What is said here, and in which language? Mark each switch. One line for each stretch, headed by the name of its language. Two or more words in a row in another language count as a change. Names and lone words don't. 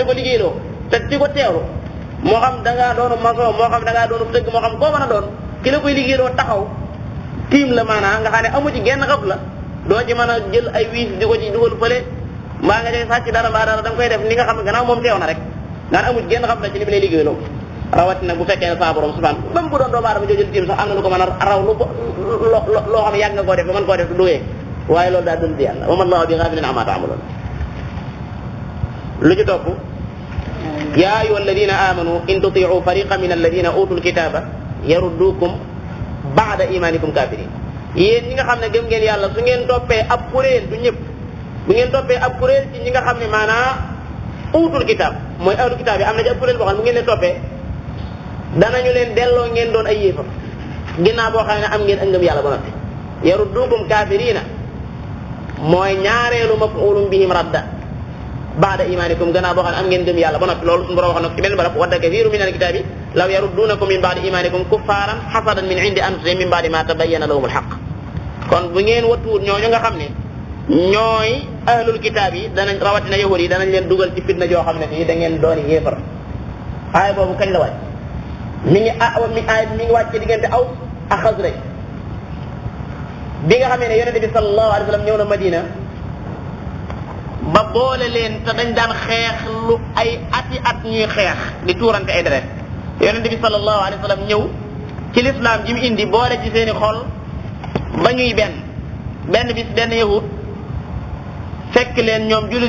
Wolof: ko liggéeyloo te di ko teewlu moo xam da ngaa doonu maçon moo xam da ngaa doonu tëgg moo xam koo mën a doon ki la koy liggéeyloo taxaw tiim la maanaam nga xam ne amu ci genn xëf la doo ci mën a jël ay wiis di ko ci dugal fële mbaa nga cay sàcc dara mbaa dara da nga koy def ni nga xam ne gannaaw moom teew na rek nga ne amu ci genn xëf la ci li mu lay liggéeyloo rawatina bu fekkee ne sa borom subhanahu même bu doon doomu aadama jojël tiim sax am na lu ko mën a raw loo xam ne yàgg nga koo def ba mën koo def du duyee waaye loolu daa dund yàlla
Arabic: وما الله بغافل عما تعملون
Wolof: lu ci topp
Arabic: يا أيها الذين آمنوا إن تطيعوا فريقا من الذين أوتوا الكتاب يردوكم بعد إيمانكم كافرين
Wolof: yéen ñi nga xam ne gëm ngeen yàlla su ngeen toppee ab kuréel du ñëpp bu ngeen toppee ab kuréel ci ñi nga xam ne maanaam
Arabic: أوتوا الكتاب
Wolof: mooy
Arabic: أهل الكتاب
Wolof: yi am na ci ab kuréel boo xam ne bu ngeen leen toppee danañu leen delloo ngeen doon ay yéefar ginnaaw boo xam ne am ngeen ak ngëm yàlla ba noppi
Arabic: يردوكم كافرين
Wolof: mooy ñaareelu
Arabic: مفعول بهم رد بعد إيمانكم
Wolof: gannaaw boo xam ne am ngeen ngëm yàlla ba noppi loolu suñu borom wax na ko ci benn barab
Arabic: ود كثير من الكتاب لو يردونكم من بعد إيمانكم كفارا حسدا من عند أنفسهم من بعد ما تبين لهم الحق
Wolof: kon bu ngeen wattuwut ñooñu nga xam ne ñooy
Arabic: أهل الكتاب
Wolof: yi danañ rawatina yahud yi danañ leen dugal ci fitna joo xam ne fii da ngeen dooni yéefar aaya boobu kañ la wàcc mi ngi wàcc ci diggante Aws ak Xasraj bi nga xamee ne yonente bi
Arabic: صلى الله عليه وسلم
Wolof: ñëw na Madina ba boole leen te dañ daan xeex lu ay ati at ñuy xeex di tuurante ay deret yonente bi
Arabic: صلى الله عليه وسلم
Wolof: ñëw ci lislaam ji mu indi boole ci seeni xol ba ñuy benn bis benn yahud fekk leen ñoom jullit